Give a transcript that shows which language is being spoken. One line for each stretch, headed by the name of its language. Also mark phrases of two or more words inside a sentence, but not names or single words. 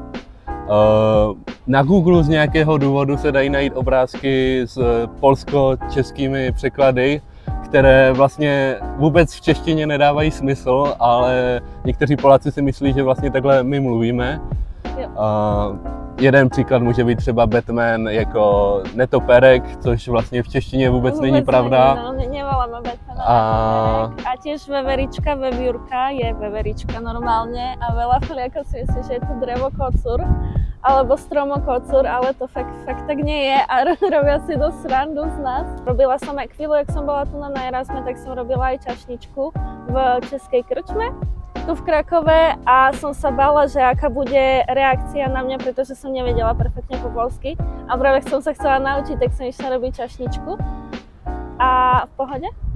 Czech: Na Google z nějakého důvodu se dají najít obrázky s polsko-českými překlady, které vlastně vůbec v češtině nedávají smysl, ale někteří Poláci si myslí, že vlastně takhle my mluvíme. Jeden příklad může být třeba Batman jako netopérek, což vlastně v češtině vůbec není pravda.
Slovak: No, nevoláme Batmana a tiež veverička, vevírka je veverička normálne a veľa Poliakov si myslí, že je to drevokocúr alebo stromokocúr, ale to fakt tak nie je a robia si dosť srandu z nás. Robila som aj chvíľu, jak som bola tu na Erasme, tak som robila aj čašničku v českej krčme tu v Krakove a som sa bála, že aká bude reakcia na mňa, pretože som nevedela perfektne po polsky a práve som sa chcela naučiť, tak som išla robiť čašničku a v pohode.